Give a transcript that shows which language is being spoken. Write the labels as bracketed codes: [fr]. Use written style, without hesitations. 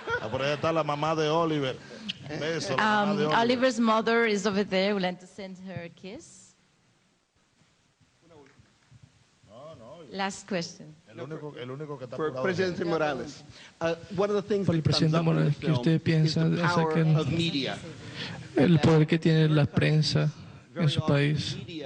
[es] Por ahí está la mamá de Oliver. Beso, la mamá de Oliver. [en] Oliver's mother is over there. We'd like to send her a kiss. Last question. For President Morales, one of the things [es] Por el presidente Morales, ¿qué usted piensa acerca del poder que tiene la prensa en su país?